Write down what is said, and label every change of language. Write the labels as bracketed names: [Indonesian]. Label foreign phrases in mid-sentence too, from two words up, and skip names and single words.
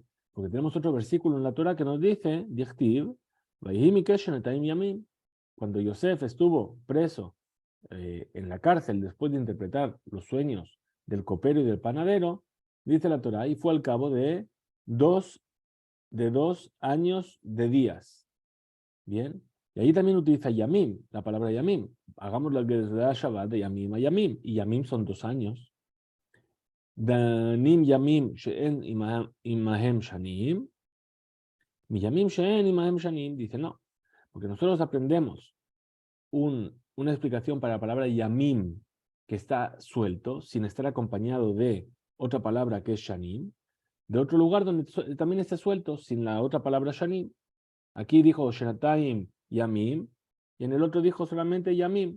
[Spanish] Porque tenemos otro versículo en la Torah que nos dice, [Aramaic] דכתיב, ימים, [Spanish] cuando Yosef estuvo preso en la cárcel después de interpretar los sueños del copero y del panadero, dice la Torah, y fue al cabo dos, de 2 años de días. Bien. Y ahí también utiliza Yamim, la palabra Yamim. Hagamos la [Hebrew] גזרה שבת [Spanish] de Yamim a Yamim. Y Yamim son 2 años. [Hebrew] דנים ימים שאין עמהם שנים. מי ימים שאין עמהם שנים. [Spanish] Dice no. Porque nosotros aprendemos una explicación para la palabra Yamim que está suelto, sin estar acompañado de otra palabra que es Shanim. De otro lugar donde también está suelto, sin la otra palabra Shanim. Aquí dijo [Hebrew] שנתיים ימים, [Spanish] y en el otro dijo solamente Yamim.